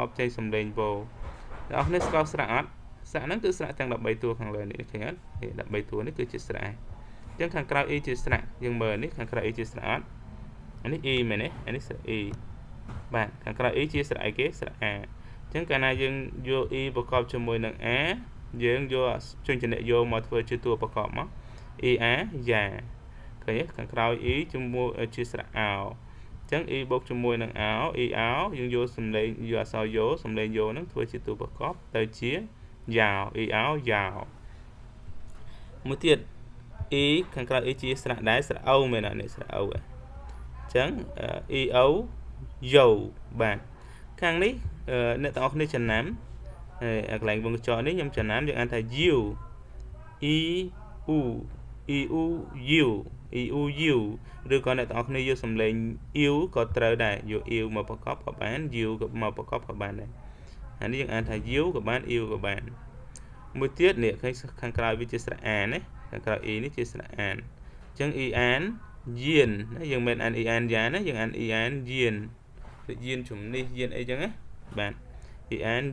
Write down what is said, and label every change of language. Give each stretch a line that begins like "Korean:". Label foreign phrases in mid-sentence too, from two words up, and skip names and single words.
Khmer: ចេញសំឡេងវោអ្នកនេះស្គាល់ស្រៈអត់ស្រៈហ្នឹងគឺស្រៈទាំង13តួខាងលើនេះឃើញអត់នេះ13តួនេះគឺជាស្រៈអញ្ចឹងខាងក្រោយ e ជាស្រៈយើងមើលនេះខាងក្រោយ e ជាស្រៈអ ត់អានេះ e មែនទេអានេះស្រៈ e បាទខាងក្រោយ e ជាស្រៈអីគេស្រៈ a អញ្ចឹងកាលណាយើងយក e ប្រកបជាមួយនឹង a យើងយកជ ញ្ជនៈយោមកធ្វើជាតួប្រកបមក e a យ៉ាឃើញទេខាងក្រោយ e ជាមួយជាស្រៈអោអញ្ចឹង e បូកជាមួយនឹងអោ e អោយើងយកសំឡេងយកអក្សរយោសំឡេងយោហ្នឹងធ្វើជាតួប្រកបទៅជាយ៉ាវ e អោយ៉ាវមួយទៀត e ខាងក្រោយ e ជាស្រៈដែរស្រៈអូមែនអត់នេះស្រៈអូអញ្ចឹង e អូយោបាទខាងនេះអ្នកទាំងអស់គ្នាចំណាំកន្លែងវងកញ្ចក់នេះខ្ញុំចំណាំយើងអានថា you
Chinese: e u e u u e u u
Khmer: ឬក៏អ្នកទាំងអស់គ្នាយកសំឡេង u ក៏ត្រូវដែរយក u មកប្រកបក៏បាន u ក៏មកប្រកបក៏បានដែរអានេះយើងអានថា u ក៏បាន u ក៏បានមួយទៀតនេះឃើញខាងក្រោយវាជាស្រៈអានណាខាង ក្រោយ e នេះជាស្រៈអានអញ្ចឹង e អានយានណាយើងមិនអាន e អានយ៉ានណាយើងអាន e អានយានដូចយានជំនិះយានអីចឹងណាបាទ e អាន